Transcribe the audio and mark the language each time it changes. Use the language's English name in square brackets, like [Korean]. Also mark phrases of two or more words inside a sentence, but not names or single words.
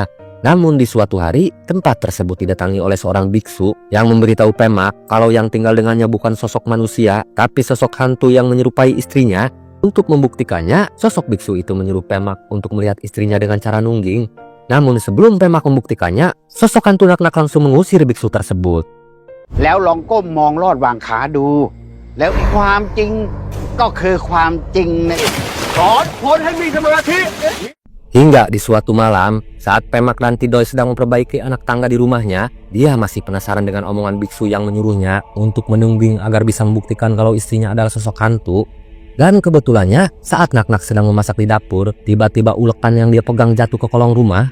[Indonesian] Namun di suatu hari, tempat tersebut didatangi oleh seorang biksu yang memberitahu Pemak kalau yang tinggal dengannya bukan sosok manusia, tapi sosok hantu yang menyerupai istrinya. Untuk membuktikannya, sosok biksu itu menyuruh Pemak untuk melihat istrinya dengan cara nungging. Namun sebelum Pemak membuktikannya, sosok hantu Naknak langsung mengusir biksu tersebut. [Thai] แล้วลองก้มมองลอดวางขาดู แล้วความจริงก็คือความจริงนะ สอนคนให้มีสมาธิ [Indonesian] Hingga di suatu malam, saat Pemak dan Tindoi sedang memperbaiki anak tangga di rumahnya, dia masih penasaran dengan omongan biksu yang menyuruhnya untuk menungging agar bisa membuktikan kalau istrinya adalah sosok hantu. Dan kebetulannya, saat Naknak sedang memasak di dapur, tiba-tiba ulekan yang dia pegang jatuh ke kolong rumah.